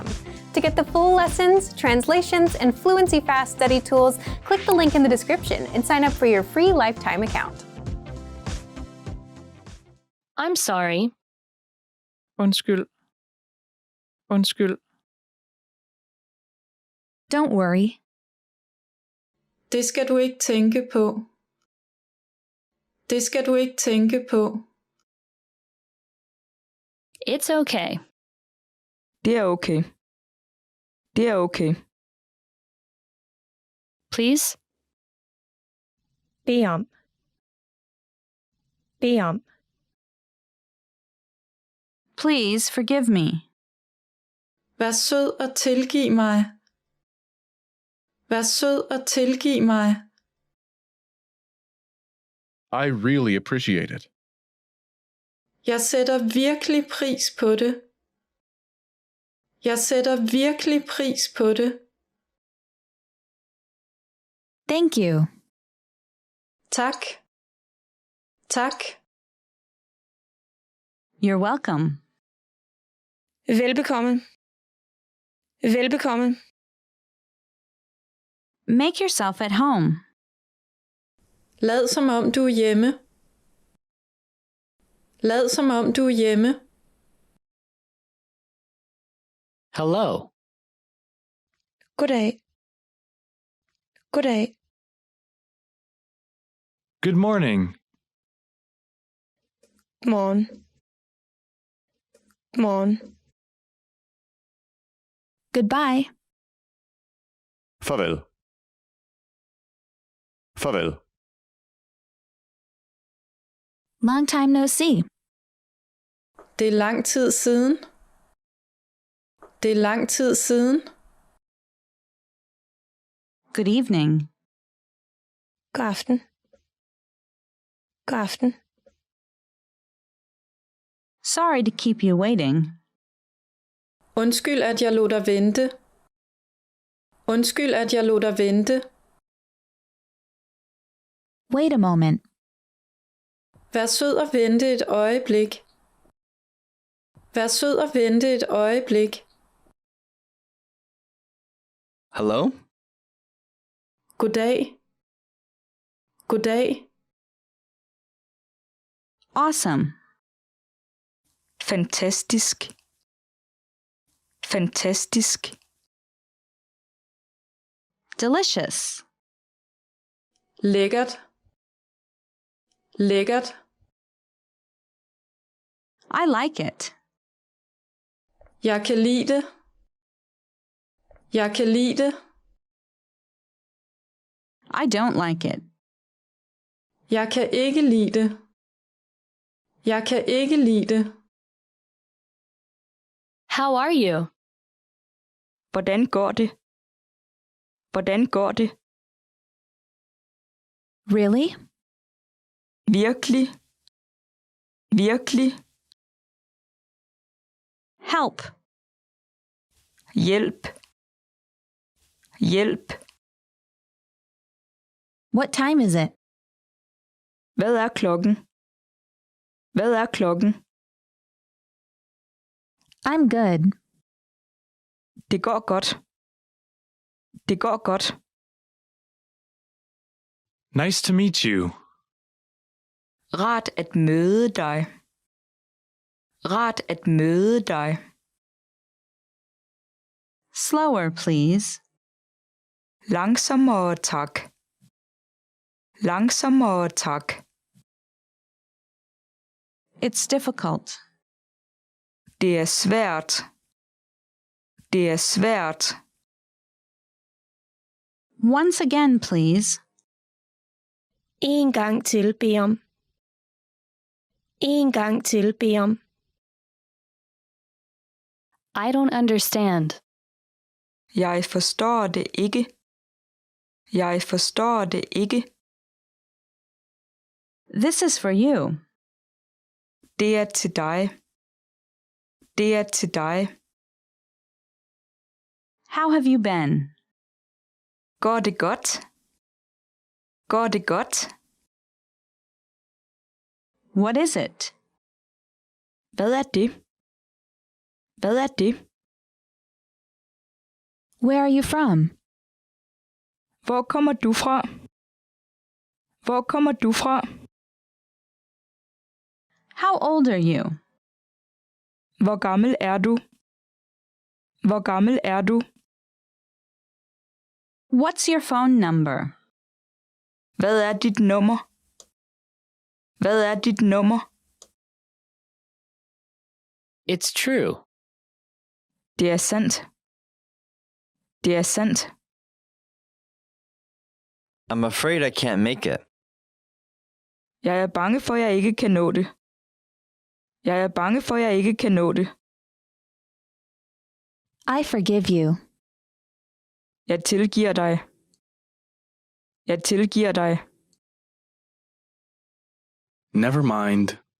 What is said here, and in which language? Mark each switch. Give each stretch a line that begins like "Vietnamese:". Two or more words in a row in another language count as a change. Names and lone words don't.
English: To get the full lessons, translations, and Fluency Fast study tools, click the link in the description and sign up for your free lifetime account. I'm sorry.
Danish: Undskyld. Undskyld.
English: Don't worry.
Danish: Det skal du ikke tænke på. Det skal du ikke tænke på.
English: It's okay.
Danish: Det er okay. Det er okay.
English: Please?
Danish: Bed om. Bed om.
English: Please forgive me.
Danish: Vær sød og tilgiv mig. Vær sød og tilgiv mig.
English: I really appreciate it.
Danish: Jeg sætter virkelig pris på det. Jeg sætter virkelig pris på det.
English: Thank you.
Danish: Tak. Tak.
English: You're welcome.
Danish: Velbekomme. Velbekomme.
English: Make yourself at home.
Danish: Lad som om du er hjemme. Lad som om du er hjemme.
English: Hello.
Danish: Goddag. Goddag.
English: Good morning.
Danish: Morgen. Morgen.
English: Goodbye.
Danish: Farvel. Farvel.
English: Long time no see.
Danish: Det er lang tid siden. Det er lang tid siden.
English: Good evening.
Danish: God aften. God aften.
English: Sorry to keep you waiting.
Danish: Undskyld, at jeg lod dig vente. Undskyld, at jeg lod dig vente.
English: Wait a moment.
Danish: Vær sød og vente et øjeblik. Vær sød og vente et øjeblik.
English: Hello?
Danish: Goddag. Goddag.
English: Awesome.
Danish: Fantastisk. Fantastisk.
English: Delicious.
Danish: Lækkert. Lækkert.
English: I like it.
Danish: Jeg kan lide det. Jeg kan lide det.
English: I don't like it.
Danish: Jeg kan ikke lide det. Jeg kan ikke lide det.
English: How are you?
Danish: Hvordan går det? Hvordan går det?
English: Really?
Danish: Virkelig? Virkelig?
English: Help.
Danish: Hjælp. Hjælp.
English: What time is it?
Danish: Hvad er klokken? Hvad er klokken?
English: I'm good.
Danish: Det går godt. Det går godt.
English: Nice to meet you.
Danish: Rart at møde dig. Rart at møde dig.
English: Slower, please.
Danish: Langsommere, tak. Langsommere, tak.
English: It's difficult.
Danish: Det er svært. Det er svært.
English: Once again, please.
Danish: En gang til bed om. En gang til bed om.
English: I don't understand.
Danish: Jeg forstår det ikke. Jeg forstår det ikke.
English: This is for you.
Danish: Det er til dig. Det er til dig.
English: How have you been?
Danish: Går det godt? Går det godt?
English: What is it?
Danish: Hvad er det? Hvad er det?
English: Where are you from?
Danish: Hvor kommer du fra? Hvor kommer du fra?
English: How old are you?
Danish: Hvor gammel er du? Hvor gammel er du?
English: What's your phone number?
Danish: Hvad er dit nummer? Hvad er dit nummer?
English: It's true.
Danish: Det er sandt. Det er sandt.
English: I'm afraid I can't make it.
Danish: Jeg er bange for, at jeg ikke kan nå det. Jeg er bange for, at jeg ikke kan nå det.
English: I forgive you.
Danish: Jeg tilgiver dig. Jeg tilgiver dig.
English: Never mind.